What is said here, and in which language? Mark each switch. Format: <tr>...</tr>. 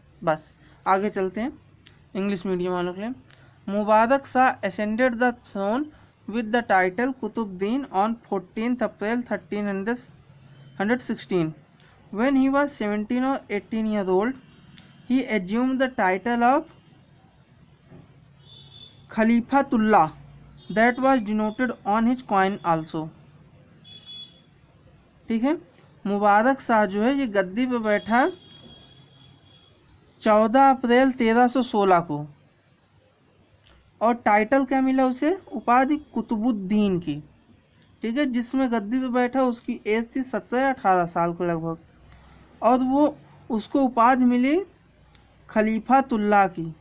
<hi>बस आगे चलते हैं इंग्लिश मीडियम वालों के लिए।</hi> <en>Mubarak Shah ascended the throne with the title Qutbuddin on 14th April 1316. When he was 17 or 18 years old, he assumed the title of Khalifatullah that was denoted on his coin also.</en> <hi>ठीक है, मुबारक शाह जो है ये गद्दी पर बैठा 14 अप्रैल 1316 को, और टाइटल क्या मिला उसे? उपाधि कुतुबुद्दीन की। ठीक है, जिसमें गद्दी पे बैठा उसकी एज थी 17-18 साल के लगभग, और वो उसको उपाधि मिली खलीफातुल्लाह की।</hi>